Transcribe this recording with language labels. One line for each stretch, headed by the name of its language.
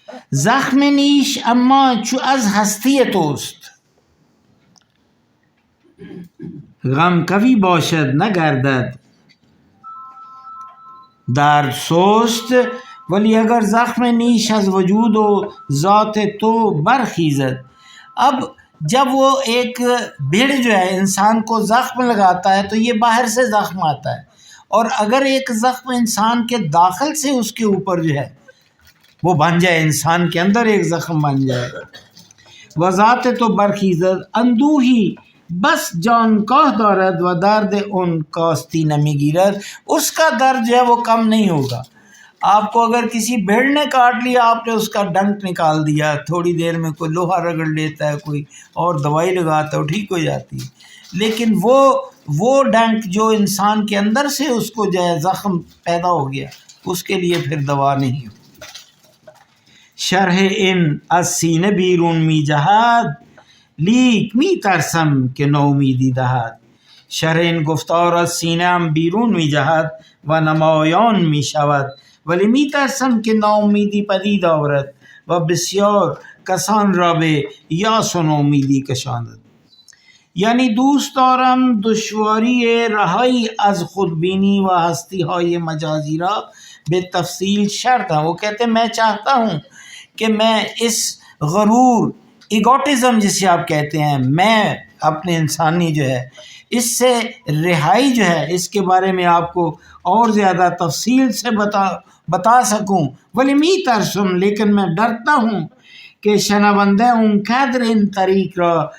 Persian: زخم نیش اما چو از هستی توست، غم کوی باشد نگردد درد سست. ولی اگر زخم نیش از وجود و ذات تو برخیزد،
Urdu: اب جب وہ ایک بھیڑ جو ہے انسان کو زخم لگاتا ہے تو یہ باہر سے زخم آتا ہے، اور اگر ایک زخم انسان کے داخل سے اس کے اوپر جو ہے وہ بن جائے، انسان کے اندر ایک زخم بن جائے،
Persian: وذات تو برخیزد اندوہی بس جان کاہ دارد و درد ان کاستی نمی گیرد،
Urdu: اس کا درد جو ہے وہ کم نہیں ہوگا. آپ کو اگر کسی بھیڑ نے کاٹ لیا، آپ نے اس کا ڈنک نکال دیا، تھوڑی دیر میں کوئی لوہا رگڑ لیتا ہے، کوئی اور دوائی لگاتا ہے، ٹھیک ہو جاتی ہے، لیکن وہ ڈنک جو انسان کے اندر سے اس کو جو ہے زخم پیدا ہو گیا، اس کے لیے پھر دوا نہیں ہوتی۔
Persian: شرح ان از سینه بیرون می جهد لیک می ترسم که نومیدی دهد. شرح این گفتار از سینه ام بیرون می جهد و نمایان می شود ولی می ترسم که ناامیدی پدید آورد و بسیار کسان را به یاس و نومیدی کشاند. یعنی دوست دارم دشواری رهایی از خودبینی و ہستی های مجازی را به تفصیل شرح دم۔
Urdu: وہ کہتے ہیں میں چاہتا ہوں کہ میں اس غرور، ایگوٹزم جسے آپ کہتے ہیں، میں اپنے انسانی جو ہے اس سے رہائی جو ہے، اس کے بارے میں آپ کو اور زیادہ تفصیل سے بتا سکوں۔
Persian: ولی می ترسم،
Urdu: لیکن میں ڈرتا ہوں کہ
Persian: شنونده اون قدر ان طریق را